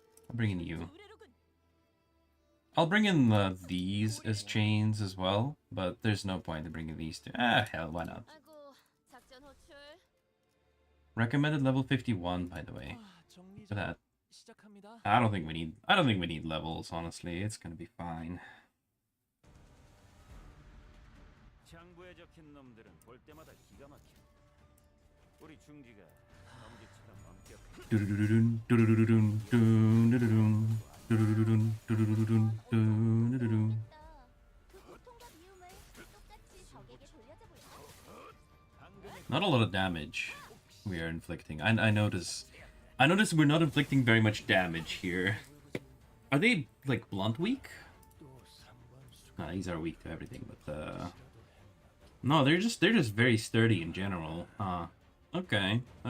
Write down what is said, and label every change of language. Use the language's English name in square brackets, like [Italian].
[English] I'll bring in you. I'll bring in these as chains as well, but there's no point in bringing these two. Ah, hell, why not? [Korean] 아이고, 작전 호출. [English] Recommended level 51, by the way. [Korean] 정리 [English] For that. [Korean] 시작합니다. [English] I don't think we need levels, honestly. It's gonna be fine. [Korean] 장부에 적힌 놈들은 볼 때마다 기가 막혀. 우리 중지가 엄지처럼 엄격해. 두두두두둔, 두두두두둔, 두두두둔, 두두두두둔, 두두두두둔, 두두두둔. 그 고통과 미움을 똑같이 적에게 돌려줘 볼까? [English] Not a lot of damage we are inflicting. I notice we're not inflicting very much damage here. Are they like blunt weak? Nah, these are weak to everything, but no, they're just very sturdy in general. Okay.